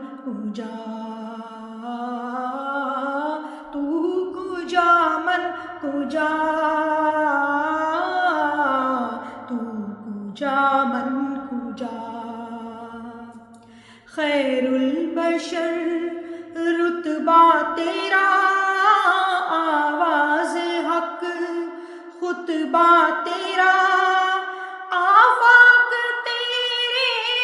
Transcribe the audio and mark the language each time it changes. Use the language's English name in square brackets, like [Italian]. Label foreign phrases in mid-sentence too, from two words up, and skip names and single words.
[Persian] کجا تو کجا من کجا تو کجا من [Urdu] کجا خیر البشر رتبہ تیرا آواز حق خطبہ تیرا آفاق تیرے